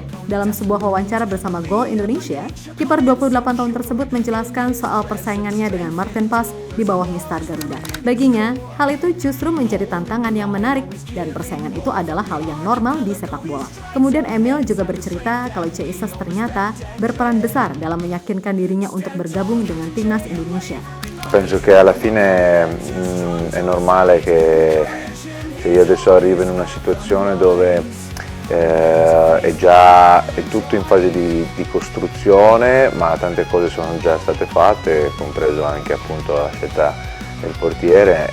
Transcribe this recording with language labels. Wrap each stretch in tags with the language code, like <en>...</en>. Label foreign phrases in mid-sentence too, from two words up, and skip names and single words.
<id>Dalam sebuah wawancara bersama Goal Indonesia, kiper 28 tahun tersebut menjelaskan soal persaingannya dengan Martin Paz di bawah Mistar Garuda. Baginya, hal itu justru menjadi tantangan yang menarik dan persaingan itu adalah hal yang normal di sepak bola. Kemudian Emil juga bercerita kalau Jesus ternyata berperan besar dalam meyakinkan dirinya untuk bergabung dengan timnas Indonesia.</id> <it>Penso che alla fine è normale che io adesso arrivo in una situazione dove è tutto in fase di costruzione, ma tante cose sono già state fatte, compreso anche appunto la scelta del portiere.</it>